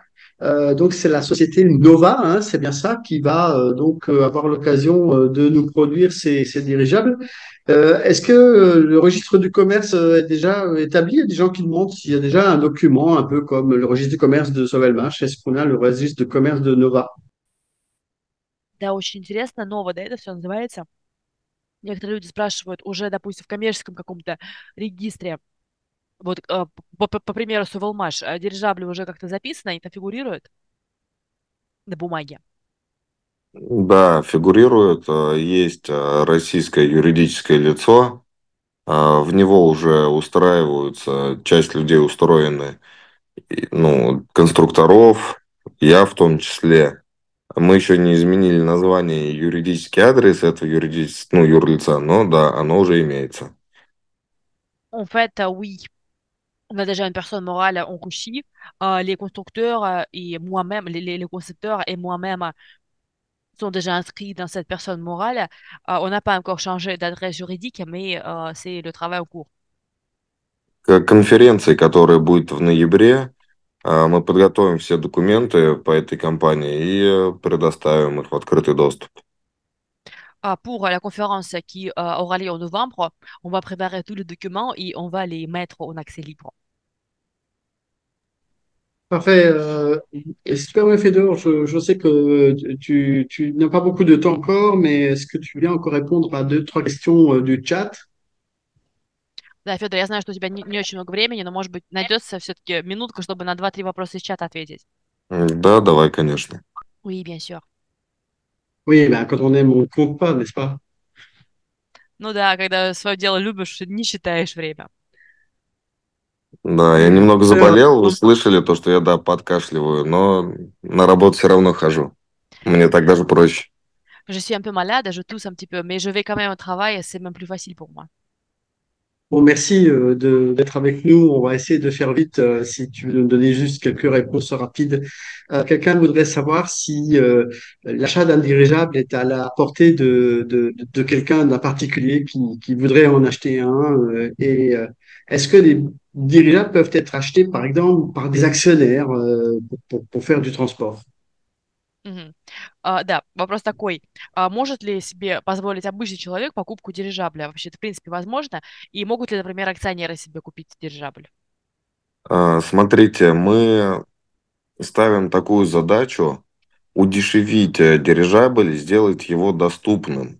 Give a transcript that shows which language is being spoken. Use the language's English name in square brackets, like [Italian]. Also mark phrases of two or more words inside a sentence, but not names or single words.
[French] Donc c'est la société Nova, hein, c'est bien ça, qui va donc avoir l'occasion de nous produire ces dirigeables. Est-ce que le registre du commerce est déjà établi? Il y a des gens qui demandent s'il y a déjà un document, un peu comme le registre du commerce de Sovelmash. Est-ce qu'on a le registre de commerce de Nova? [Russian] Да, очень интересно, ново, да, это все называется? некоторые люди спрашивают уже, допустим, в коммерческом каком-то регистре, вот по примеру Сувалмаш, дирижабли уже как-то записаны, они там фигурируют на бумаге. Да, фигурирует, есть российское юридическое лицо, в него уже устраиваются, часть людей устроены, ну, конструкторов, я в том числе. Мы еще не изменили название и юридический адрес этого ну, юрлица, но да, оно уже имеется. [French] En fait, oui, on a déjà une personne morale en Russie. Les constructeurs et moi-même, les concepteurs et moi-même sont déjà inscrits dans cette personne morale. On n'a pas encore changé d'adresse juridique, mais c'est le travail en cours. [Russian] К конференции, которая будет в ноябре, мы подготовим все документы по этой компании и предоставим их в открытый доступ. [French] Pour la conférence qui aura lieu en novembre, on va préparer tous les documents et on va les mettre en accès libre. Parfait. Et si tu permets, Fédor, je sais que tu n'as pas beaucoup de temps encore, mais est-ce que tu viens encore répondre à deux, trois questions du chat? [Russian] Да, Федор, я знаю, что у тебя не очень много времени, но, может быть, найдется все-таки минутка, чтобы на два-три вопроса из чата ответить. Да, давай, конечно. [French] Oui, bien sûr. Oui, ben, quand on aime, on ne compte pas, n'est-ce pas? [Russian] Ну да, когда свое дело любишь, не считаешь время. Да, я немного заболел, вы слышали то, что я, да, подкашливаю, но на работу все равно хожу. Мне так даже проще. [French] Je suis un peu malade, je tousse un petit peu, mais je vais quand même au travail, c'est même plus facile pour moi. Bon, merci d'être avec nous. On va essayer de faire vite si tu veux nous donner juste quelques réponses rapides. Quelqu'un voudrait savoir si l'achat d'un dirigeable est à la portée de quelqu'un, d'un particulier qui voudrait en acheter un. Est-ce que les dirigeables peuvent être achetés, par exemple, par des actionnaires pour faire du transport? [Russian] Мгм. Да, вопрос такой. Может ли себе позволить обычный человек покупку дирижабля? Вообще, это, в принципе, возможно. И могут ли, например, акционеры себе купить дирижабль? Смотрите, мы ставим такую задачу удешевить дирижабль, сделать его доступным.